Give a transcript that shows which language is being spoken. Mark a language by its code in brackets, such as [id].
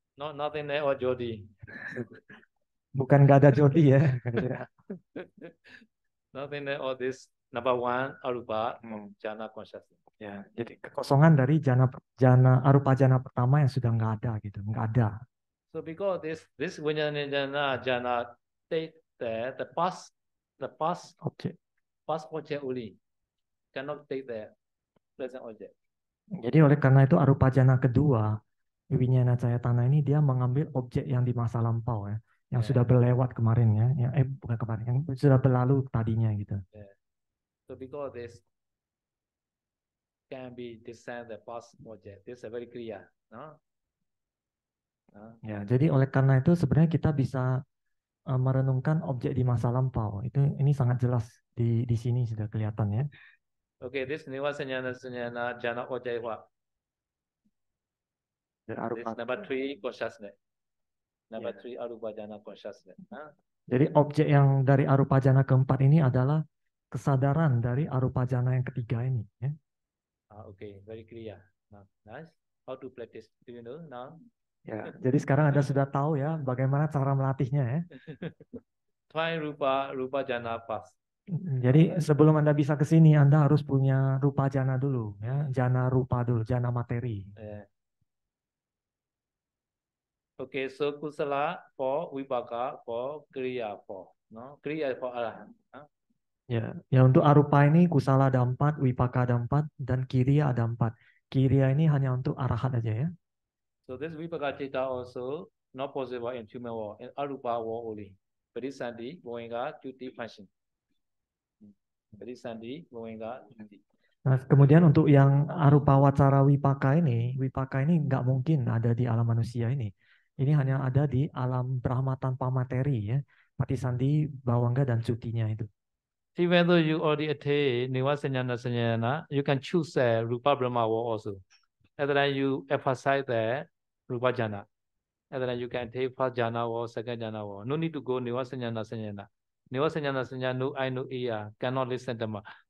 [en] No, nothingness or jodi. [id] Bukan nggak ada jodi ya. [en] Nothingness or this number one arupa jhana consciousness. [id] Ya, jadi kekosongan dari jhana arupa jhana pertama yang sudah nggak ada gitu, nggak ada. [en] So because this winyana jhana take the past object only, cannot take the present object. [id] Jadi oleh karena itu arupa jhana kedua winyana cayatana ini dia mengambil objek yang di masa lampau ya, yang sudah berlewat kemarin ya, bukan kemarin, yang sudah berlalu tadinya gitu. [en] So because this can be discern the past object. This is very clear, no? [id] Ya, jadi oleh karena itu sebenarnya kita bisa merenungkan objek di masa lampau. Ini sangat jelas di sini sudah kelihatan ya. [en] Okay, this Niwa Sanyana Sanyana Jana Ojaiwa. [id] Dari [en] This arupa. number 3 consciousness. Number 3 Arupa Jana consciousness. Huh? [id] Jadi objek yang dari arupa jana keempat ini adalah kesadaran dari arupa jana yang ketiga ini. Ya. [en] Okay, very clear. Now, nice. How to practice? Do you know now? [id] Ya, jadi sekarang Anda sudah tahu ya bagaimana cara melatihnya ya. [en] Try Rupa Jana first. [id] Jadi sebelum Anda bisa ke sini, Anda harus punya rupa jana dulu, ya, jana rupa dulu, jana materi. [en] Okay, so kusala for vipaka for kriya for, no? Kriya for arahant. Huh? [id] Ya, ya untuk arupa ini kusala ada 4, wipaka ada 4, dan kiriya ada 4. Kiriya ini hanya untuk arahat aja ya. [en] So this vipaka citta also not possible in human world, in arupa world only. Parisandi, Goenga, Cuti function. Parisandi, Goenga, Cuti. [id] Nah, kemudian untuk yang arupa wacara wipaka ini nggak mungkin ada di alam manusia ini. Ini hanya ada di alam Brahma tanpa materi ya. Patisandi, Bawangga dan cutinya itu. [en] Even though you already attain Niwa Sanyana, you can choose Rupa Brahma world also. And then you emphasize the Rupa Jana. And then you can take first Jana or second Jana or. No need to go Niwa Sanyana. Niwa Sanyana, no I, no ear, cannot listen to me.